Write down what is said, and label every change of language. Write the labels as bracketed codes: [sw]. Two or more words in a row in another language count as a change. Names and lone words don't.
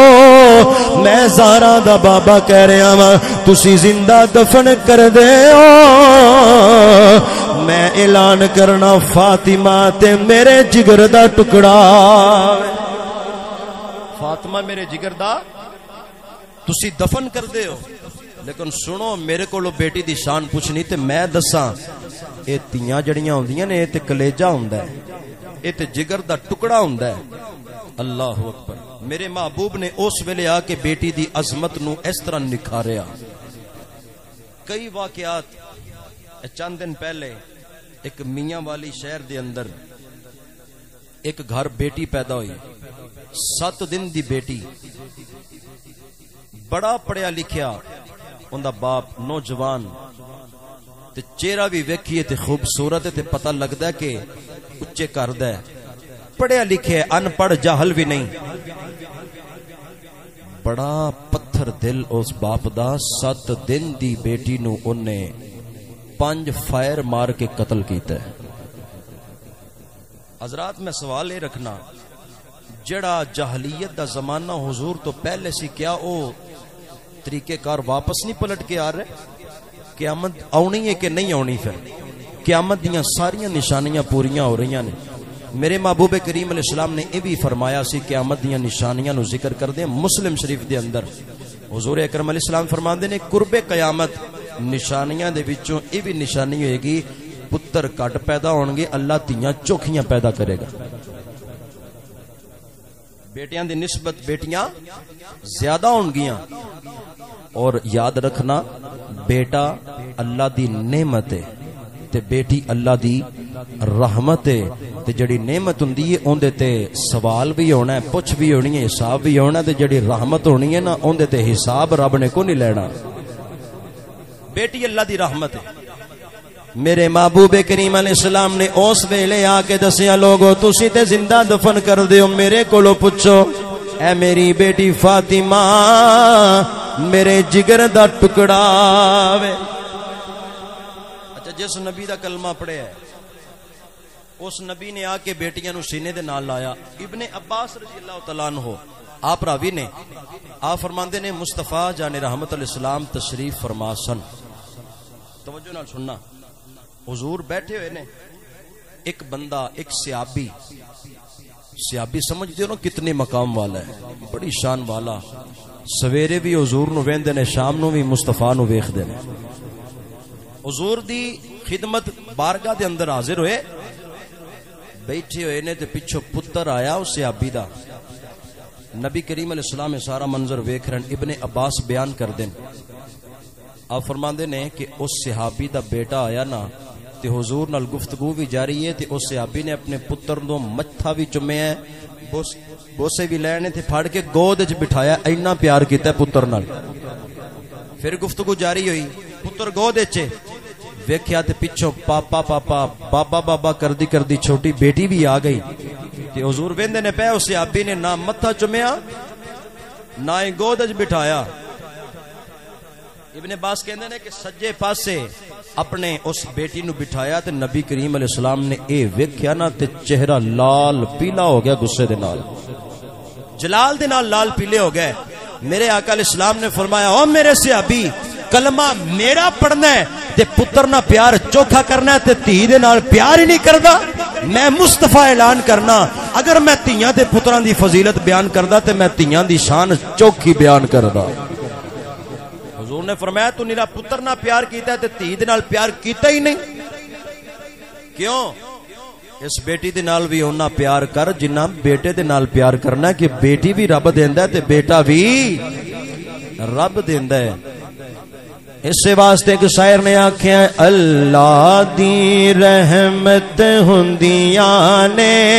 [pa] میں زہرا دا بابا کہہ رہا ہاں تسی زندہ دفن کر دے ہو میں اعلان کرنا فاطمہ تے میرے جگر دا ٹکڑا فاطمہ میرے جگر دا تسی دفن کر دے ہو لیکن سنو میرے کولو بیٹی دی شان پوچھنی تے میں دساں اے تیاں جڑیاں ہوندیاں نے اے تے کلیجہ ہوندا ہے اے تے جگر دا ٹکڑا ہوندا ہے. [ar] اللہ اکبر. [pa] میرے محبوب نے اس ویلے آ کے بیٹی دی عظمت نو اس طرح نکھاریا. کئی واقعات چند دن پہلے ایک میاں والی شہر دے اندر ایک گھر بیٹی پیدا ہوئی 7 دن دی بیٹی بڑا پڑھیا لکھیا اوندا باپ نوجوان تے چہرہ بھی ویکھیے تے خوبصورت تے پتہ لگدا ہے کہ اچے کردا ہے پڑھیا لکھیا ان پڑھ جاہل بھی نہیں. بڑا پتھر دل اس باپ دا 7 دن دی بیٹی نو اونے 5 فائر مار کے قتل کیتا ہے. حضرات میں سوال یہ رکھنا جڑا جاہلیت دا زمانہ حضور تو پہلے سی کیا او طریقے کار واپس نہیں پلٹ کے آ رہے؟ قیامت آنی ہے کہ نہیں آنی؟ پھر قیامت دیاں ساریاں نشانیاں پوریاں ہو رہی ہیں. میرے محبوب کریم [ar] علیہ السلام [pa] نے یہ بھی فرمایا سی قیامت دیاں نشانیاں نو ذکر کر دیں. مسلم شریف دے اندر حضور اکرم [ar] علیہ السلام [pa] فرماندے نے قرب قیامت نشانیاں دے وچوں یہ بھی نشانی ہوئے گی پتر کٹ پیدا ہون گے اللہ تیاں چوکھیاں پیدا کرے گا. بیٹیاں دی نسبت بیٹیاں زیادہ ہون گیاں. اور یاد رکھنا بیٹا اللہ دی نعمت ہے تے بیٹی اللہ دی رحمت ہے. تے جڑی نعمت ہوندی ہے اون دے تے سوال بھی ہونا ہے پوچھ بھی ہونی ہے حساب بھی ہونا. تے جڑی رحمت ہونی ہے نا اون دے تے حساب رب نے کو نہیں لینا. بیٹی اللہ دی رحمت ہے. میرے محبوب کریم [ar] علیہ السلام [pa] نے اس ویلے آ کے دسیا لوگو تسی تے زندہ دفن کر دیو میرے کولو پوچھو اے میری بیٹی فاطمہ میرے جگر دا ٹکڑا وے. اچھا جس نبی دا کلمہ پڑھے ہے اس نبی نے آ کے بیٹیاں نو سینے دے نال لایا. ابن عباس [ar] رضی اللہ تعالیٰ عنہ [pa] آپ راوی نے آپ فرماندے نے مصطفیٰ جان رحمت [ar] علیہ السلام [pa] تشریف فرما سن. توجہ نال سننا حضور بیٹھے ہوئے نے ایک بندہ ایک صحابی سمجھتے ہو نا کتنے مقام والا ہے بڑی شان والا. سویرے بھی حضور نو ویندے نے شام نو بھی مصطفیٰ نو ویکھدے نے. حضور دی خدمت بارگاہ دے اندر حاضر ہوئے بیٹھے ہوئے نے تے پچھو پتر آیا اس صحابی دا. نبی کریم [ar] علیہ السلام [pa] میں سارا منظر ویکھ رہن. ابن عباس بیان کر دیں آپ فرماندے نے کہ اس صحابی دا بیٹا آیا نا تے حضور نال گفتگو بھی جاری ہے تے اس صحابی نے اپنے پتر نو متھا بھی چومیا ہے بوسے بھی لینے تے پھاڑ کے گود وچ بٹھایا. اینا پیار کیتا ہے پتر نال. پھر گفتگو جاری ہوئی پتر گود وچ ویکھیا تے پچھوں پاپا پاپا بابا بابا کردی کردی چھوٹی بیٹی بھی آ گئی تے حضور ویندے نے پے اس صحابی نے نہ متھا چومیا نہ ہی گود وچ بٹھایا. ابن عباس کہندے نے کہ سجے پاسے اپنے اس بیٹی نو بٹھایا تے نبی کریم [ar] علیہ السلام [pa] نے اے ویکھیا نا تے چہرہ لال پیلا ہو گیا غصے دے نال جلال دے نال لال پیلے ہو گئے. میرے آقا [ar] علیہ السلام [pa] نے فرمایا او میرے صحابی کلمہ میرا پڑھنا ہے تے پتر نہ پیار چوکھا کرنا ہے تے دھی دے نال پیار ہی نہیں کردا. میں مصطفیٰ اعلان کرنا اگر میں تیاں تے پتراں دی فضیلت بیان کردا تے میں تیاں دی شان چوکھی بیان کردا. حضور نے فرمایا تو نیرا پتر نہ پیار کیتا ہے تے دھی دے نال پیار کیتا ہی نہیں. کیوں؟ اس بیٹی دے نال بھی اونا پیار کر جنہ بیٹے دے نال پیار کرنا ہے کہ بیٹی بھی رب دیندا ہے تے بیٹا بھی رب دیندا ہے. اس واسطے کہ شاعر نے آکھیا اللہ دی رحمت ہوندیاں نے